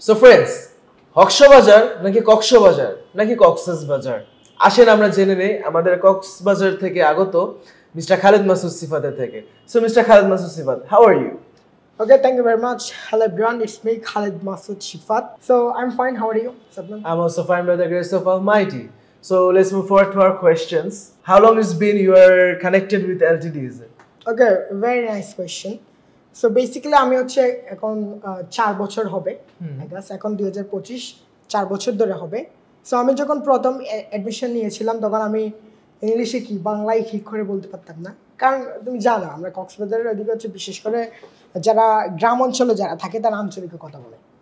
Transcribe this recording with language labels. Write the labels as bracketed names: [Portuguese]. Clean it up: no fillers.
[Bangla] So friends, Cox's Bazar নাকি কক্সবাজার নাকি কক্সবাজার, আসেন আমরা জেনে নেই আমাদের কক্সবাজার থেকে আগত মিস্টার খালিদ মাসুদ সিফাতের থেকে। [English] So mister Khalid Masood Shifat, how are you? Okay, thank you very much. Hello everyone, it's me Khalid Masood Shifat. So I'm fine, how are you? Sabnan? I'm also fine by the grace of Almighty. So let's move forward to our questions. How long it's been you are connected with LTDs? Okay, very nice question. So basically [Bangla] আমি হচ্ছে এখন 4 বছর হবে, [English] I guess [Bangla] এখন 2025 4 বছর ধরে হবে। So আমি যখন প্রথম অ্যাডমিশন নিয়েছিলাম তখন আমি ইংলিশে কি বাংলায় ঠিক করে বলতে পারতাম না, কারণ তুমি জানো আমরা কক্সবাজারের ওদিকে হচ্ছে বিশেষ করে যারা গ্রাম অঞ্চলে যারা থাকে তারা আঞ্চলিকে কথা বলে।